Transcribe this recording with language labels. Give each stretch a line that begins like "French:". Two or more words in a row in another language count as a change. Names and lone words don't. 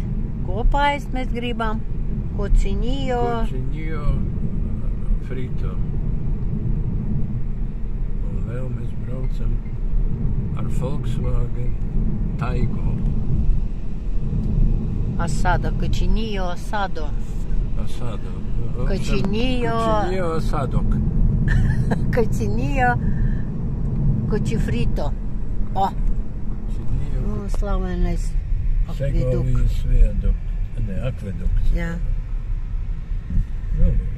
Latvian: Ko paēst mēs gribam? Cocinillo.
Spanish: Cocinillo frito.
Latvian: Un vēl mēs braucam ar Volkswagen Taigo.
Spanish: Asado, cocinillo asado. Asado. Cocinillo. Cocinillo asadok. Cocinillo cochifrito. O!
Latvian: Nu, slavenais akveduk. Segovijas viadukts. Ne, akvedukts. Jā. Nu,